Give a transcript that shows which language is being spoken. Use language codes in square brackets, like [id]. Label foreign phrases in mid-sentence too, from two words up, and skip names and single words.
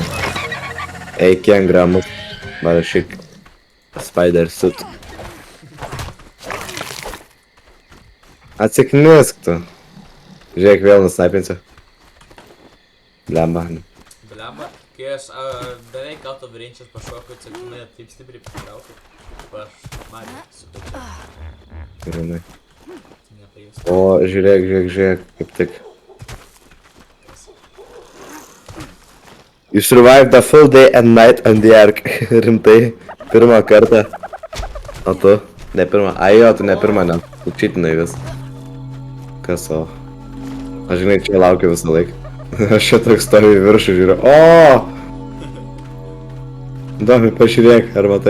[lt] Eik, kiek gramų. Parašyk Spider suit. Atsiknisk tu. Žiūrėk, vėl nusnaipinsiu. Blemba. Blemba, kai aš beveik [en] out of range [lt] pašokau, čia mane taip stipriai patraukė. Aš Mario sutačiau. Grinai. Nepajus. O, žiūrėk, kaip tik. [en] You survived the full day and night on the ark. [lt] Rimtai. Pirmą kartą. O tu? Ne pirmą. Ai jo, tu ne pirmą, ne. Tu čitinai vis. Kas o? Aš žinai, čia laukiu visą laiką. Aš čia toks stoviu į viršų žiūriu. O! Domi, pažiūrėk, ar matai?